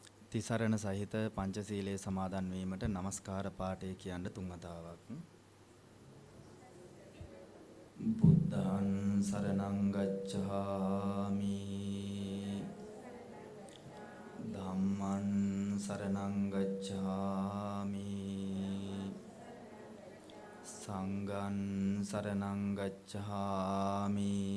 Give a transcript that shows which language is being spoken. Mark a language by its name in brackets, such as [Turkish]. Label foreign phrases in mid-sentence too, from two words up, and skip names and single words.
[Sinhala] තිසරණ සහිත පංචශීලයේ සමාදන් වීමට নমස්කාර පාඨය කියන්න තුන් වතාවක්. [Pali] බුද්ධං සරණං ගච්ඡාමි. ධම්මං සරණං ගච්ඡාමි. සංඝං සරණං ගච්ඡාමි.